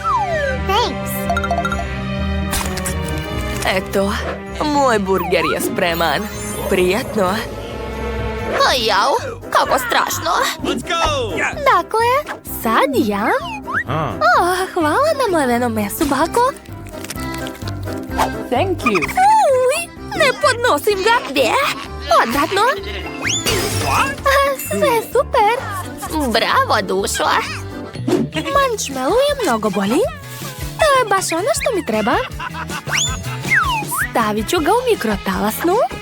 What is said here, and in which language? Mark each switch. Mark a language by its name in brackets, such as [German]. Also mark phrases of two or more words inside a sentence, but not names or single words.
[Serbian] Eto, moj burger je spreman. Prijatno. Jau, kako strašno. Dakle, sad ja. Hvala na mlevenom mesu, Bako. [English] Thank you. Uj, [Serbian] ne podnosim ga. Gdje? Odvratno. Sve super. Bravo, dušo. Marshmallow je mnogo bolji. To je baš ono što mi treba. Stavit ću ga u mikrotalasnu.